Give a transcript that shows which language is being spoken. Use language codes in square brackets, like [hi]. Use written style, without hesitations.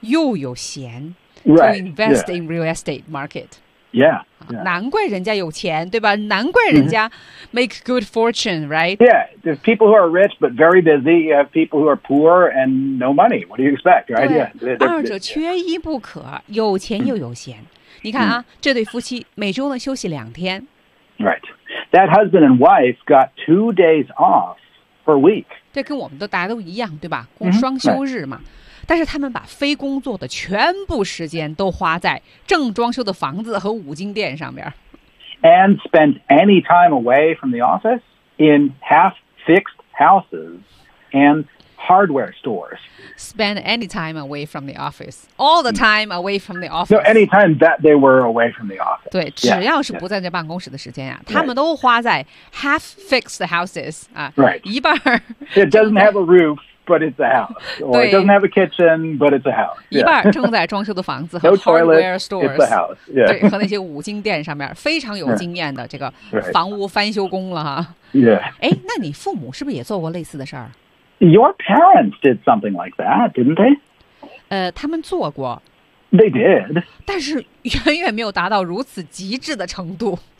[zh] 又有闲、 [en] right. to invest、 yeah. in real estate market. Yeah. [zh] 难怪人家有钱对吧难怪人家 [en] make good fortune, right? Yeah, there's people who are rich but very busy. You have people who are poor and no money. What do you expect, right? [zh] 对、yeah. 二者缺一不可、yeah. 有钱又有闲。你看啊、这对夫妻每周呢休息两天。 [en] Right. That husband and wife got 2 days off per week. [zh] 这跟我们都大家都一样对吧过双休日嘛。 [en] Mm-hmm. Right. [zh] 但是他们把非工作的全部时间都花在正装修的房子和五金店上面。 [en] And spent any time away from the office in half-fixed houses and hardware stores. Spend any time away from the office. All the time away from the office. No, any time that they were away from the office. [zh] 对，只要是不在这办公室的时间啊，他们都花在 [en] half-fixed houses. [zh] 啊、 [en] right. [zh] 一半。 [en] It doesn't have a roof. But it's a house. Or it doesn't have a kitchen, but it's a house. [zh] 一半正在装修的房子和 [en] hardware stores. It's a house. Yeah. [zh] 对，和那些五金店上面非常有经验的这个房屋翻修工了哈。 [en] Yeah. [zh] 哎，那你父母是不是也做过类似的事儿 [en] ？Your parents did something like that, didn't they? [zh] 他们做过。 [en] They did. [zh] 但是远远没有达到如此极致的程度。